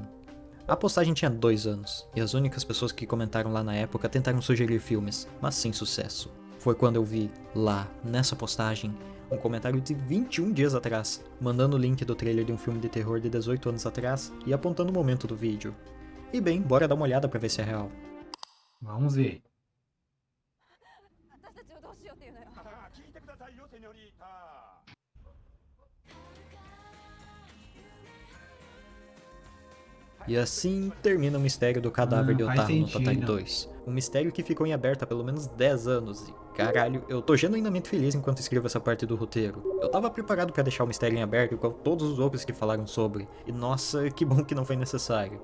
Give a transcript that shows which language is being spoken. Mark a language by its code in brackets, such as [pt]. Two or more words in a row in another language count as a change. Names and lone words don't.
[pt] A postagem tinha 2 anos, e as únicas pessoas que comentaram lá na época tentaram sugerir filmes, mas sem sucesso. Foi quando eu vi, lá, nessa postagem, um comentário de 21 dias atrás, mandando o link do trailer de um filme de terror de 18 anos atrás e apontando o momento do vídeo. E bem, bora dar uma olhada pra ver se é real. vamos ver. [ja] 私たちをどうしようっていうのよ。聞いてくださいよ、セニョリータ。 [pt] E assim termina o mistério do cadáver de faz Otaru no sentido. Tatari 2. Um mistério que ficou em aberto há pelo menos 10 anos e, caralho, eu tô genuinamente feliz enquanto escrevo essa parte do roteiro. Eu tava preparado pra deixar o mistério em aberto igual todos os outros que falaram sobre, e nossa, que bom que não foi necessário.